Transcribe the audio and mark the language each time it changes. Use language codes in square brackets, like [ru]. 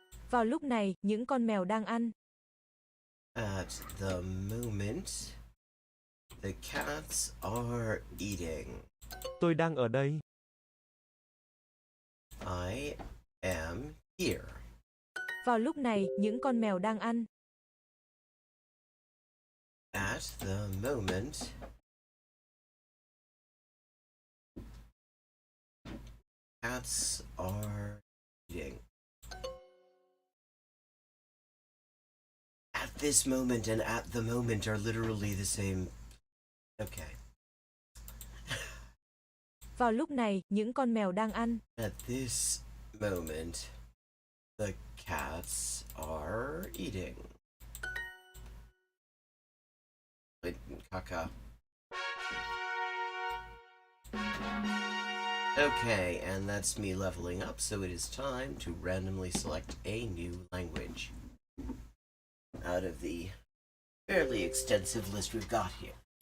[vi] Vào lúc này, những con mèo đang ăn. [en] At the moment, the cats are eating. [vi] Tôi đang ở đây. [en] I am here. [vi] Vào lúc này, những con mèo đang ăn. [en] At the moment, cats are eating. At this moment and at the moment are literally the same. Okay. [vi] Vào lúc này, những con mèo đang ăn. [en] At this moment, the cats are eating. Wait, caca. Okay, and that's me leveling up, so it is time to randomly select a new language out of the fairly extensive list we've got here.